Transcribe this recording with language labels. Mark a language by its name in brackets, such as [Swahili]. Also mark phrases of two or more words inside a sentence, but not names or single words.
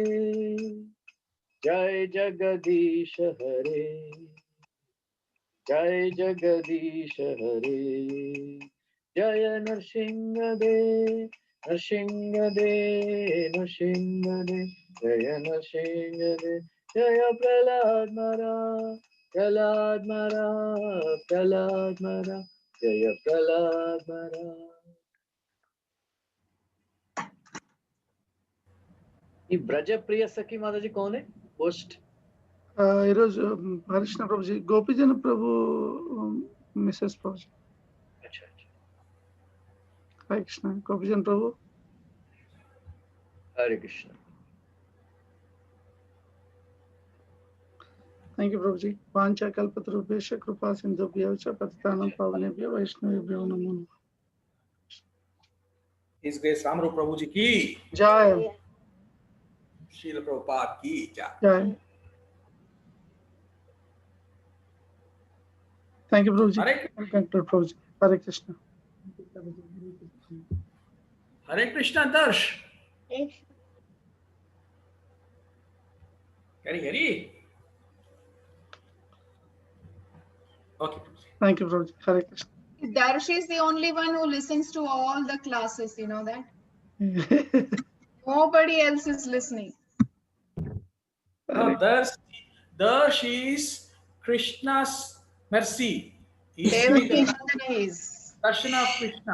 [Sanskrit] जय जगदीश हरे जय जगदीश हरे जय नरसिंगदे नरसिंगदे नरसिंगदे जय नरसिंगदे जय प्रह्लाद मारा प्रह्लाद मारा प्रह्लाद मारा जय प्रह्लाद मारा. [Telugu] ఈ బ్రజ ప్రియ సఖి మాతాజీ [Hindi] कौन है [Telugu] పోస్ట్ ఈరోజు హరికృష్ణ ప్రభుజీ గోపిజన ప్రభు మిసెస్ ప్రభుజీ. [Hindi] अच्छा अच्छा. [Telugu] హరే కృష్ణ గోపిజన ప్రభు. హరే కృష్ణ. [English] Thank you Prabhuji. [Sanskrit] వాంఛా కల్పతరుభ్యశ్చ కృపా సింధుభ్యో చ పతితానాం పావనేభ్యో వైష్ణవేభ్యో నమో నమః. [English] His Grace Ramarup Prabhu ji ki [Telugu] జై. [Hindi] श्रील प्रभुपाद की जय. [English] Jai. Thank you Prabhuji. Hare [Telugu] ప్రభుజీ. హరే కృష్ణ. [English] Hare Krishna Darsh. Hare. Okay. థ్యాంక్ యూ ప్రభుజీ. హరే కృష్ణ. Darsh is the only one who listens to all the classes, you know that? Nobody else is listening. No, Darsh is Krishna's mercy. Devaki Nandana is. Darshan of Krishna.